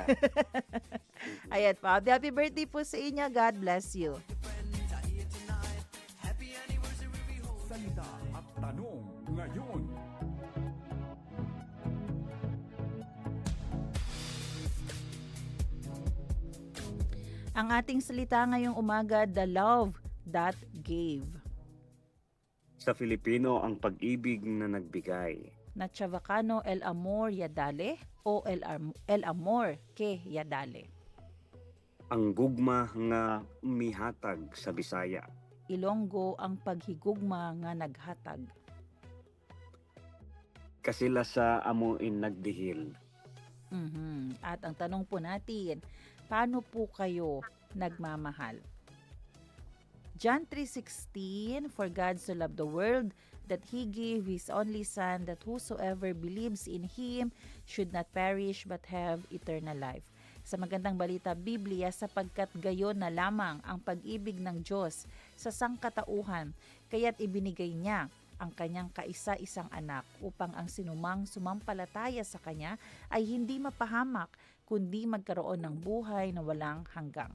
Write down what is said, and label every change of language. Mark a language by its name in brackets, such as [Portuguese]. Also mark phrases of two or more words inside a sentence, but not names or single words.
[Filipino] Ayan pa, [English] happy birthday [Filipino] po sa inyo. [English] God bless you. [Filipino] salita at tanong ngayon. Ang ating salita ngayong umaga, [English] the love that gave. [Filipino] Sa Filipino, ang pag-ibig na nagbigay. [Chavacano] Na Chavacano el amor ya dale o el amor que ya dale. [Cebuano] Ang gugma nga mihatag sa Bisaya. [Hiligaynon] Ilonggo ang paghigugma nga naghatag. Kasila sa amuin nagdihil. [Filipino] At ang tanong po natin, paano po kayo nagmamahal? [English] John 3:16, for God so loved the world that He gave His only Son, that whosoever believes in Him should not perish but have eternal life. [Filipino] Sa magandang balita Biblia, sapagkat gayon na lamang ang pag-ibig ng Diyos sa sangkatauhan, kaya't ibinigay niya ang kanyang kaisa-isang anak upang ang sinumang sumampalataya sa kanya ay hindi mapahamak, kundi magkaroon ng buhay na walang hanggang.